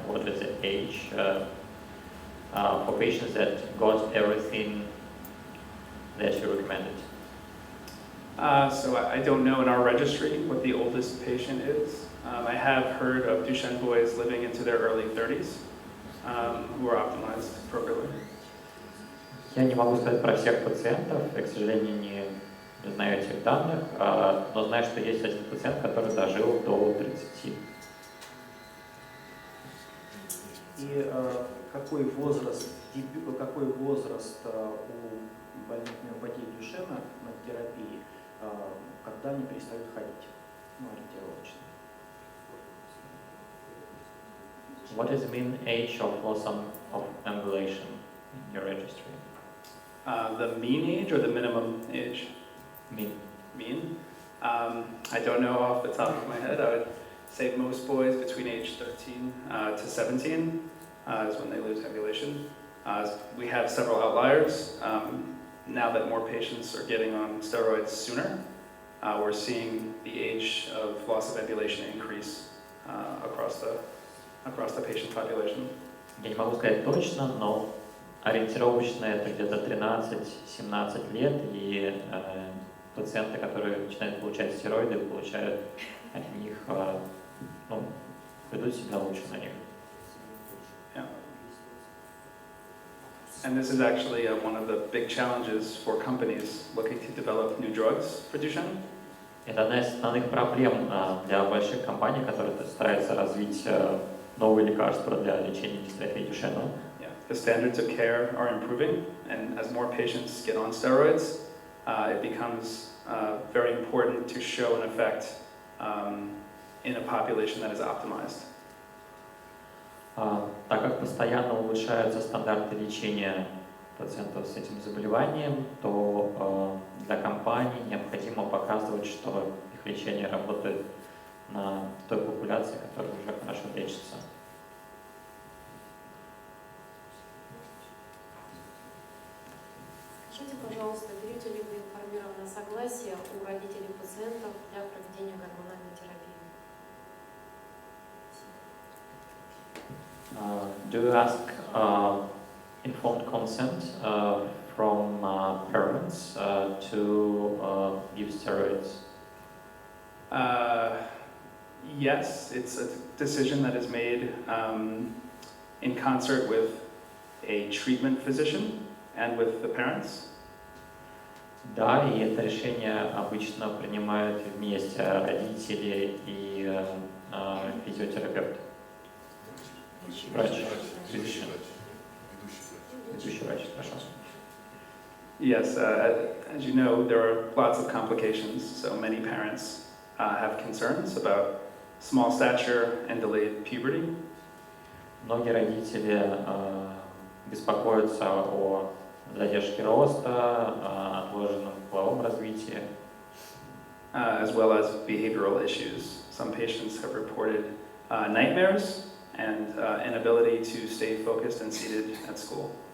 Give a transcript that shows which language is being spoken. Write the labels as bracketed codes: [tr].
[en] What is the age for patients that got everything that you recommended? So I don't know in our registry what the oldest patient is. I have heard of Duchenne boys living into their early 30s who are optimized appropriately. [ru] Я не могу сказать про всех пациентов, я, к сожалению, не знаю этих данных, но знаю, что есть один пациент, который дожил до 30. И какой возраст у больных миопатией Дюшена на терапии, когда они перестают ходить, ориентировочно? [en] What is the mean age of loss of ambulation in your registry? The mean age or the minimum age? Mean. Mean? I don't know off the top of my head. I would say most boys between age 13 to 17 is when they lose ambulation. We have several outliers. Now that more patients are getting on steroids sooner, we're seeing the age of loss of ambulation increase across the patient population. [ru] Я не могу сказать точно, но ориентировочно это где-то 13-17 лет, и пациенты, которые начинают получать стероиды, получают от них, ведут себя лучше на них. [en] Yeah. And this is actually one of the big challenges for companies looking to develop new drugs for Duchenne. [ru] Это одна из основных проблем для больших компаний, которые стараются развить новые лекарства для лечения дистрофии Дюшена. [en] The standards of care are improving, and as more patients get on steroids, it becomes very important to show an effect in a population that is optimized. [ru] Так как постоянно улучшаются стандарты лечения пациентов с этим заболеванием, то для компаний необходимо показывать, что их лечение работает на той популяции, которая уже хорошо лечится. Скажите, пожалуйста, берете ли вы информированное согласие у родителей пациентов для проведения гормональной терапии? [en] Do you ask informed consent from parents to give steroids? Yes, it's a decision that is made in concert with a treatment physician and with the parents. [ru] Да, и это решение обычно принимают вместе родители и физиотерапевт. Врач. Ведущий врач, хорошо. [en] Yes, as you know, there are lots of complications, so many parents have concerns about small stature and delayed puberty. [ru] Многие родители беспокоятся о задержке роста, отложенном половом развитии. [en] As well as behavioral issues. Some patients have reported nightmares and inability to stay focused and seated at school.